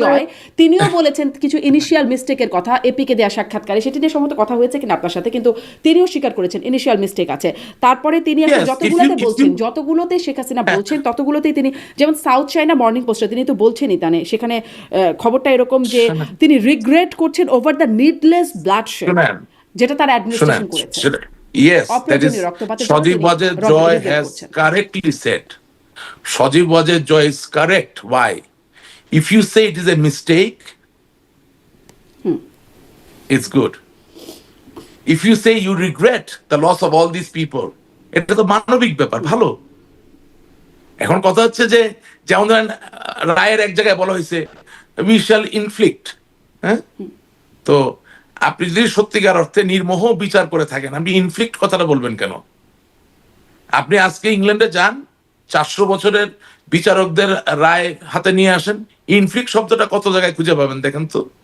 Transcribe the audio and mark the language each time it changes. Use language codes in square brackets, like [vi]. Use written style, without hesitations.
[bn] জয় তিনিও বলেছেন কিছু ইনিশিয়াল মিস্টেকের কথা, এপিকে দেওয়া সাক্ষাৎকারে, সেটি নিয়ে সম্ভবত কথা হয়েছে কিনা আপনার সাথে, কিন্তু তিনিও স্বীকার করেছেন ইনিশিয়াল মিস্টেক আছে। তারপরে তিনি আসলে [en] Yes, [bn] যতগুলোতে শেখ হাসিনা বলছেন ততগুলোতেই তিনি, যেমন সাউথ চায়না মর্নিং পোস্টে তিনি তো বলছেনই, সেখানে খবরটা এরকম যে তিনি রিগ্রেট করছেন [en] over the needless bloodshed [bn] যেটা তার অ্যাডমিনিস্ট্রেশন করেছে। [en] Yes, that is Sajib Wajed Joy has correctly said. Sajib Wajed Joy is correct. Why? If you say it is a mistake, it's good. If you say you regret the loss of all these people, [bn] এটা তো মানবিক ব্যাপার, ভালো। এখন কথা হচ্ছে যে যেমন ধরেন রায়ের এক জায়গায় বলা হয়েছে [en] we shall inflict, [bn] হ্যাঁ, তো আপনি যদি সত্যিকার অর্থে নির্মোহ বিচার করে থাকেন, আপনি ইনফ্লিক্ট কথাটা বলবেন কেন? আপনি আজকে ইংল্যান্ডে যান, 400 বছরের বিচারকদের রায় হাতে নিয়ে আসেন, ইনফ্লিক্ট শব্দটা কত জায়গায় খুঁজে পাবেন দেখেন তো।